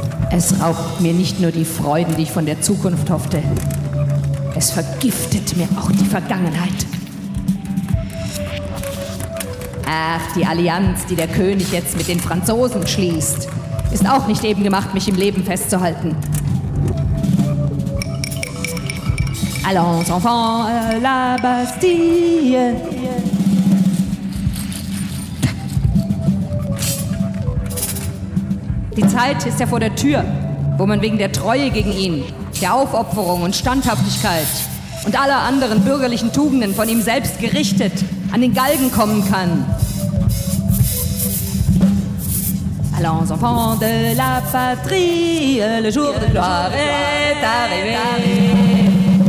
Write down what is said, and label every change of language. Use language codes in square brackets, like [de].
[de] Es raubt mir nicht nur die Freuden, die ich von der Zukunft hoffte. Es vergiftet mir auch die Vergangenheit. Ach, die Allianz, die der König jetzt mit den Franzosen schließt, ist auch nicht eben gemacht, mich im Leben festzuhalten. [fr] Allons enfants à la Bastille. [de] Die Zeit ist ja vor der Tür, wo man wegen der Treue gegen ihn, der Aufopferung und Standhaftigkeit und aller anderen bürgerlichen Tugenden von ihm selbst gerichtet an den Galgen kommen kann. [fr] Allons enfants de la patrie, le jour de gloire est arrivé.